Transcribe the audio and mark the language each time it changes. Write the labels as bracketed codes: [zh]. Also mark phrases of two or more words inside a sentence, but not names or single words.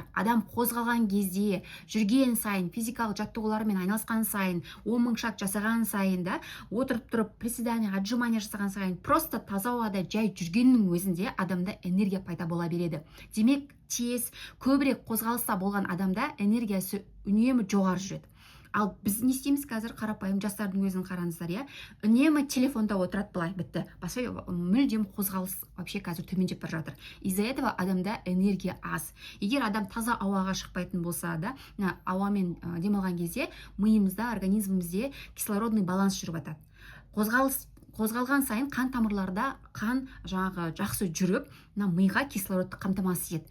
[kk] Адам қозғалған кезде, жүрген сайын, физикалық жаттығулармен айналысқан сайын, 10 000 шаг жасаған сайын да, отырып тұрып, [ru] приседания, отжимания [kk] жасаған сайын, просто таза ауада жай жүргеннің өзінде адамда энергия пайда бола береді. Демек, тез, көбірек қозғалыста болған адамда энергиясы үнемі жоғары жүреді. Ал біз не істейміз қазір, қарапайым жастардың өзін қараңыздар, үнемі телефонда отырады, былай бітті. Басқа мүлдем қозғалыс вообще қазір төмендеп бара жатыр. [ru] Из-за этого [kk] адамда энергия аз. Егер адам таза ауаға шықпайтын болса да, ауамен демалған кезде миымызда, организмімізде [ru] кислородный баланс [kk] жүріп жатады. Қозғалған сайын қан тамырларда қан жақсы жүріп, миға кислородты қамтамасыз етеді.